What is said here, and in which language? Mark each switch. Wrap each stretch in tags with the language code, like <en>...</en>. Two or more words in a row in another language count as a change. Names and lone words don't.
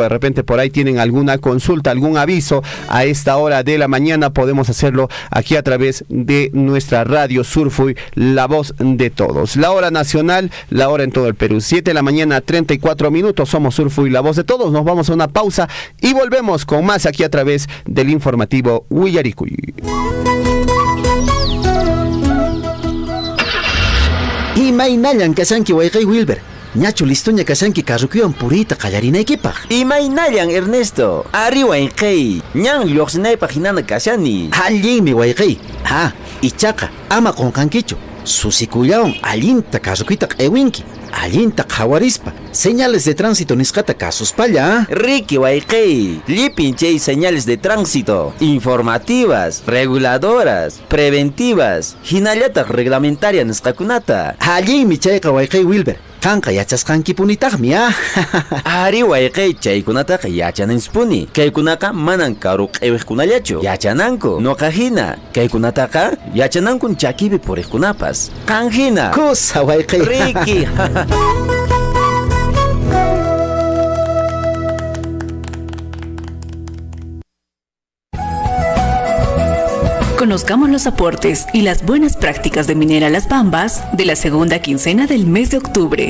<es>De repente por ahí tienen alguna consulta, algún aviso a esta hora de la mañana, podemos hacerlo aquí a través de nuestra radio Surfuy, la voz de todos. La hora nacional, la hora en todo el Perú, 7 de la mañana 34 minutos, somos Surfuy, la voz de todos. Nos vamos a una pausa y volvemos con más aquí a través del informativo Willarikuy.</es> <qu>Imaynayan kasanki wayqay Wilber. Ñachu listoña kasanki carrukuyan purita qallarinaykipaq. Imaynayan Ernesto. Ari wayqay. Ñan lluqsinaypaq hinana kasani. Allinmi wayqay. Ha, ichaqa ama qunqankichu. Susikullawan allinta carrukuyta q'ewinki. Allinta qhawarispa.</qu> <es>Señales de tránsito</es> <qu>nisqata kasuspalla. Riki wayqay. Llipin chay</qu> <es>señales de tránsito. Informativas, reguladoras, preventivas,</es> <qu>hinallataq reglamentaria nisqakunata. Allinmi chayqa wayqay Wilber. Kanqa yachasqankipunitaqmi, Ari wayqay chaykunataqa yachanansipuni. Kaykunaqa manan karu q'iwiqkunallachu. Yachananku. Nuqa hina. Kaykunataqa yachanankun chakipi puriqkunapas. Qan hina. Kusa wayqay. Riki.</qu> <es>Conozcamos los aportes y las buenas prácticas de Minera Las Bambas de la segunda quincena del mes de octubre.</es>